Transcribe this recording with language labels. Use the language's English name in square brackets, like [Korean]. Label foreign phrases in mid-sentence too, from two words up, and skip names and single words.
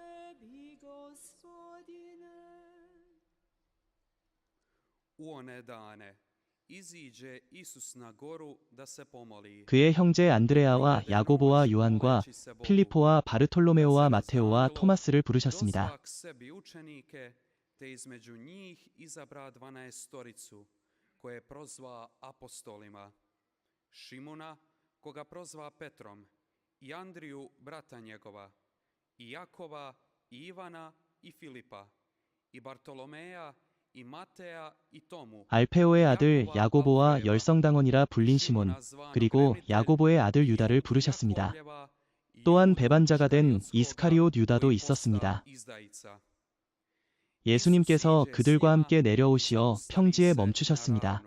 [Korean] 그의 형제 안드레아와 야고보와 요한과 필리포와 바르톨로메오와 마테오와 토마스를 부르셨습니다. [Croatian] koje prozva apostolima, Šimuna, koga prozva Petrom, i Andriju, brata njegova, i Jakova, i Ivana, i Filipa, i Bartolomeja, i Mateja, i Tomu, [Korean] 알페오의 아들 야고보와 열성당원이라 불린 시몬, 그리고 야고보의 아들 유다를 부르셨습니다. 또한 배반자가 된 이스카리옷 유다도 있었습니다. 예수님께서 그들과 함께 내려오시어 평지에 멈추셨습니다.